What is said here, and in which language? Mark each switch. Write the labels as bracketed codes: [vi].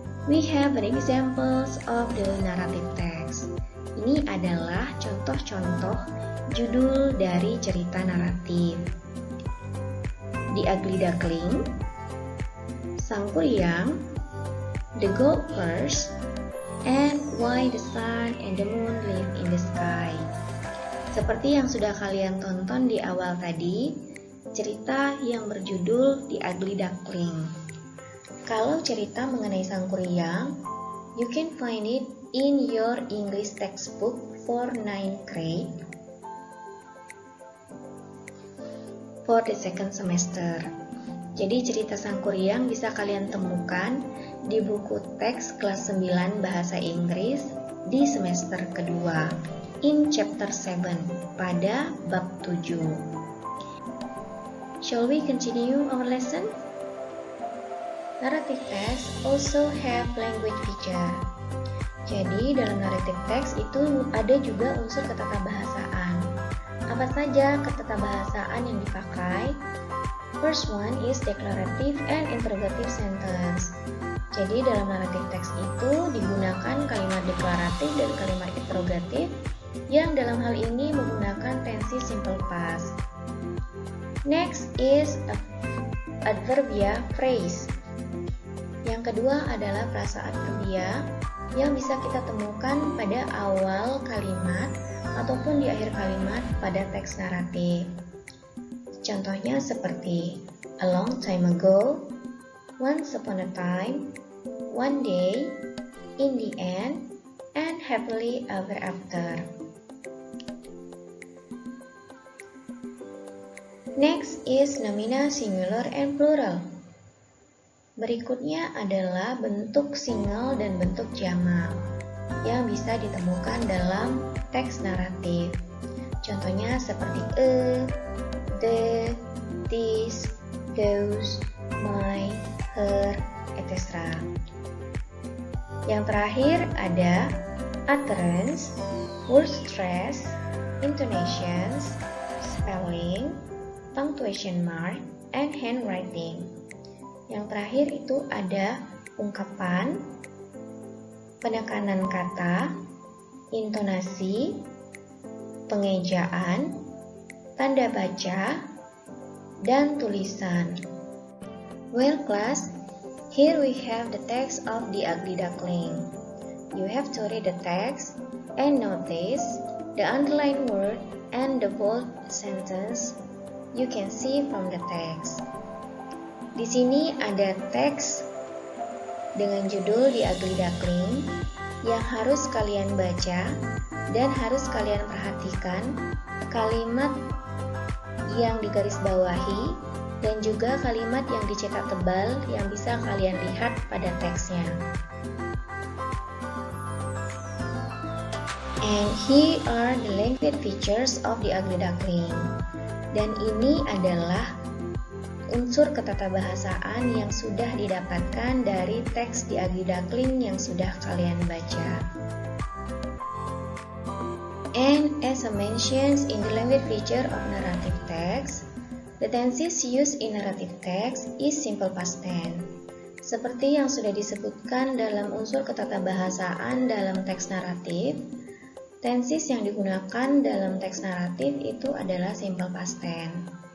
[en] We have an examples of the narrative text. [id] Ini adalah contoh-contoh judul dari cerita naratif. [en] The Ugly Duckling, Sang Kuryang, The Gold Purse, and Why the Sun and the Moon Live in the Sky. [id] Seperti yang sudah kalian tonton di awal tadi, cerita yang berjudul The Ugly Duckling. Kalau cerita mengenai [en] Sang Kuryang, you can find it in your English textbook for 9th grade for the second semester. [id] Jadi cerita Sang Kuryang bisa kalian temukan di buku teks kelas 9 bahasa Inggris di semester kedua [en] in chapter 7 [id] pada bab 7. [en] Shall we continue our lesson? Narrative text also have language feature. [id] Jadi dalam narrative text itu ada juga unsur ketatabahasaan. Apa saja ketatabahasaan yang dipakai? [en] First one is declarative and interrogative sentence. [id] Jadi dalam narrative text itu digunakan kalimat deklaratif dan kalimat interrogatif yang dalam hal ini menggunakan tensi simple past. [en] Next is adverbia phrase. [id] Yang kedua adalah frasa adverbia yang bisa kita temukan pada awal kalimat ataupun di akhir kalimat pada teks naratif. Contohnya seperti [en] a long time ago, once upon a time, one day, in the end, and happily ever after. Next is nomina singular and plural. [id] Berikutnya adalah bentuk single dan bentuk jamak yang bisa ditemukan dalam teks naratif. Contohnya seperti [en] the, this, those, my, her, etc. [id] Yang terakhir ada [en] utterance, word stress, intonations, spelling, punctuation mark, and handwriting. [id] Yang terakhir itu ada ungkapan, penekanan kata, intonasi, pengejaan, tanda baca, dan tulisan. [en] Well class, here we have the text of The Ugly Duckling. You have to read the text and notice the underlined word and the bold sentence you can see from the text. [id] Di sini ada teks dengan judul The Ugly Duckling yang harus kalian baca dan harus kalian perhatikan kalimat yang digarisbawahi dan juga kalimat yang dicetak tebal yang bisa kalian lihat pada teksnya. [en] And here are the language features of The Ugly Duckling. [id] Dan ini adalah unsur ketatabahasaan yang sudah didapatkan dari teks The Ugly Duckling yang sudah kalian baca. [en] And as I mentioned in the language feature of narrative text, the tenses used in narrative text is simple past tense. [id] Seperti yang sudah disebutkan dalam unsur ketatabahasaan dalam teks naratif, tenses yang digunakan dalam teks naratif itu adalah simple past tense.